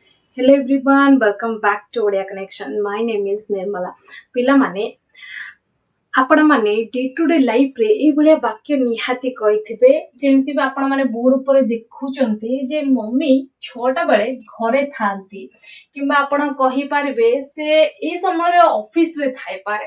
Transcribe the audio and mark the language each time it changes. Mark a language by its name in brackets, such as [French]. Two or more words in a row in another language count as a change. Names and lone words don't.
[English] Hello everyone, welcome back to Odia Connection. My name is Nirmala. [Odia] ପିଲାମାନେ ଆପଣମାନେ [English] day to day lifeରେ [Odia] ଏଇଭଳିଆ ବାକ୍ୟ ନିହାତି କହିଥିବେ ଯେମିତି ବି ଆପଣମାନେ ବୋର୍ଡ ଉପରେ ଦେଖୁଛନ୍ତି ଯେ ମମି 6ଟା ବେଳେ ଘରେ ଥାଆନ୍ତି କିମ୍ବା ଆପଣ କହିପାରିବେ ସେ ଏଇ ସମୟରେ ଅଫିସରେ ଥାଇପାରେ।